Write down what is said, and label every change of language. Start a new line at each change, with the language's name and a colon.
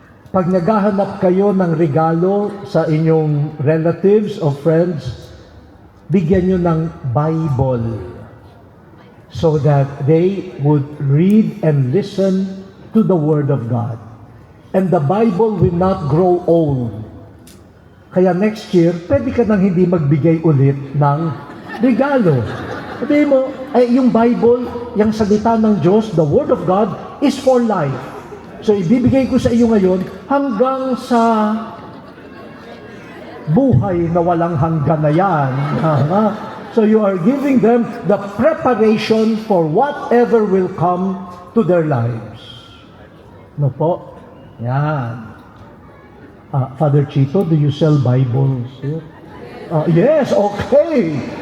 Filipino: Pag naghahanap kayo ng regalo sa inyong
English: relatives or friends,
Filipino: bigyan nyo ng
English: Bible so that they would read and listen to the Word of God. And the Bible will not grow old.
Filipino: Kaya next year, pwede ka nang hindi magbigay ulit ng regalo. Sabihin mo, yung Bible, yung salita ng Diyos,
English: the Word of God, is for life.
Filipino: So, ibibigay ko sa iyo ngayon hanggang sa buhay na walang hanggan na yan.
English: So, you are giving them the preparation for whatever will come to their lives. No po? Yan. Father Chito, do you sell Bibles here? Yes, okay.